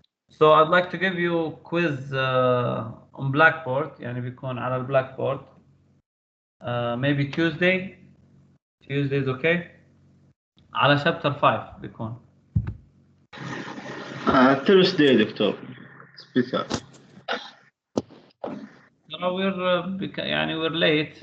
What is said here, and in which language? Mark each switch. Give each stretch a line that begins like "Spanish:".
English: So I'd like to give you a quiz on Blackboard,
Arabic: يعني بيكون على البلاكبورد.
English: Maybe Tuesday is okay.
Arabic: على
English: chapter 5
Arabic: بيكون.
English: Thursday doctor. Special.
Arabic: ترى
English: we're late.